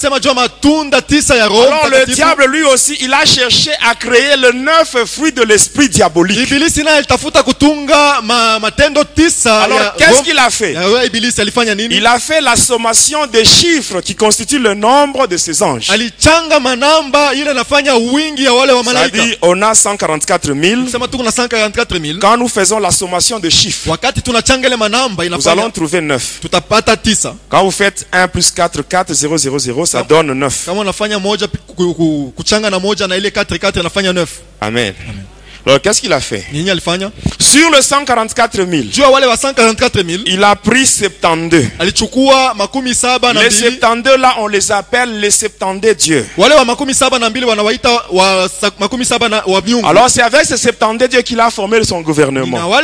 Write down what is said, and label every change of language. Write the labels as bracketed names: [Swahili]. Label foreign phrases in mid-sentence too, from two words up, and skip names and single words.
[French] Alors le diable lui aussi, il a cherché à créer le 9 fruits de l'esprit diabolique. Alors qu'est-ce qu'il a fait? Il a fait la sommation des chiffres qui constituent le nombre de ces anges. [Swahili] kuchanga manamba ile nafanya wingi ya wale wa malaika. [French] Ça dit on a 144 000. [Swahili] Sema tuko na 144,000. [French] Quand nous faisons la sommation de chiffres, [Swahili] wakati tunachanga ile manamba inafanya, [French] nous allons trouver 9. [Swahili] Tutapata 9. [French] Quand vous faites 1 plus 4, 4, 0, 0, 0, ça donne 9. [Swahili] Kama unafanya moja kuchanga na moja na ile 4 4 inafanya 9. Amen. [French] Alors qu'est-ce qu'il a fait? Sur le 144 000, il a pris 72. Les 72 là, on les appelle les 72 dieux. Alors c'est avec ces 72 dieux qu'il a formé son gouvernement.